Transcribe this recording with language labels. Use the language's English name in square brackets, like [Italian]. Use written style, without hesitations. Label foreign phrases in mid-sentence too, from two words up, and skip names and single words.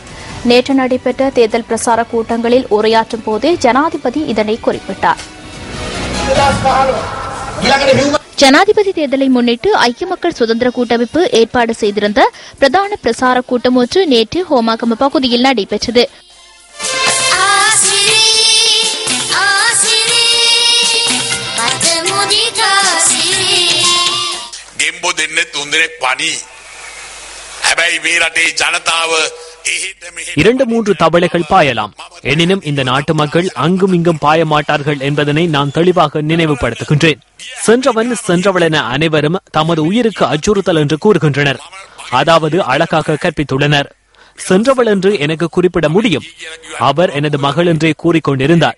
[Tamil] நேற்று நடைபெற்ற தேர்தல் பிரசார கூட்டங்களில் உரையாற்றும் போதே ஜனாதிபதி இதனை குறிப்பிட்டார். ஜனாதிபதி தேர்தலை முன்னிட்டு ஐக்கிய மக்கள் சுதந்திர கூட்டமைப்பு ஏற்பாடு செய்திருந்த பிரதான பிரசார கூட்டம் ஒன்று நேற்று ஹோமாகம பகுதியில் நடைபெற்றது. [Sinhala] ගෙම්බෝ දෙන්නේ තුන්දෙනෙක් පණි. හැබැයි මේ රටේ ජනතාව [Tamil] 2-3 தவளைகள் பாயலாம். எனினும் இந்த நாட்டு மக்கள் அங்கும் இங்கும் பாய மாட்டார்கள் என்பதனை நான் தெளிவாக நினைவுபடுத்துகின்றேன். சென்றவன் சென்றவள் என அனைவரும் தமது உயிருக்கு அச்சுறுத்தல் என்று கூறுகின்றனர். அதாவது அழகாக கற்பித்துள்ளனர். சென்றவள் என்று எனக்கு குறிப்பிட முடியும். அவர் எனது மகள் என்றே கூறிக்கொண்டிருந்தார்.